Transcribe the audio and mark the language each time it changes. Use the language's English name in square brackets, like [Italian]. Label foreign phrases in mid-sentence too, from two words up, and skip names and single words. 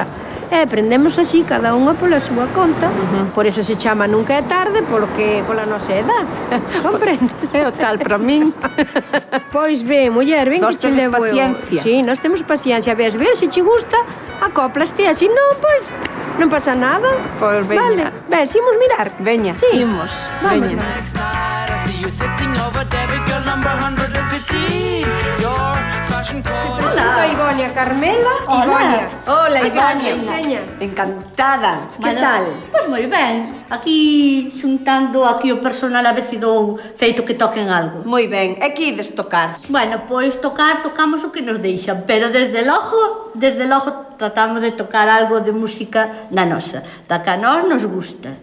[Galician] E aprendemos así, cada unha pola súa conta. Por eso se chama Nunca é tarde, porque pola nosa edad. Comprendes? É o tal para min. Pois ben, muller, ben Vos que che tedes levo eu. paciencia. Sí, nós temos paciencia. Ves, ver se che gusta, acoplaste. Así non, pois, non pasa nada. Pois veña. Vale, ves, imos mirar. Veña, Sí. imos. Vamos. Veña. [English] Next night, I see you sitting over there with girl number 115. Your fashion code. [Galician] Hola, Igonia, Carmela. Igonia. Hola, Aquí Igonia. [Spanish] te enseña. [Galician] Encantada. Que Bueno, tal? Pois moi ben. Aquí xuntando aquí o personal a ver se dou feito que toquen algo. Moi ben. E que ides tocar? Bueno, pois tocamos o que nos deixan, pero desde logo tratamos de tocar algo de música da nosa, da que a nós nos gusta,